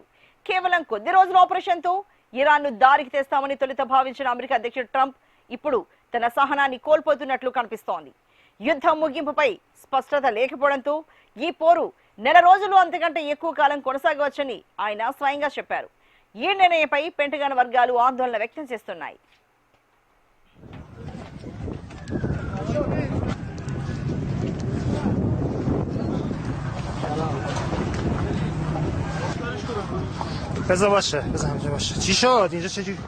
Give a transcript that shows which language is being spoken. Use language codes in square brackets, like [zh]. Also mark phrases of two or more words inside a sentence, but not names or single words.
[te] కేవలం కొద్ది రోజుల ఆపరేషన్ తో ఇరాన్ ను దారికి తెస్తామని తొలుత భావించిన అమెరికా అధ్యక్షుడు ట్రంప్ ఇప్పుడు తన సహనాన్ని కోల్పోతున్నట్లు కనిపిస్తోంది. యుద్ధం ముగింపుపై స్పష్టత లేకపోవడంతో ఈ పోరు నెల రోజులు అంతకంటే ఎక్కువ కాలం కొనసాగవచ్చని ఆయన స్వయంగా చెప్పారు. ఈ నిర్ణయంపై పెంటగాన్ వర్గాలు ఆందోళన వ్యక్తం చేస్తున్నాయి. [fa] بذار باشه بذار همینجا باشه چی شد اینجا چه جوری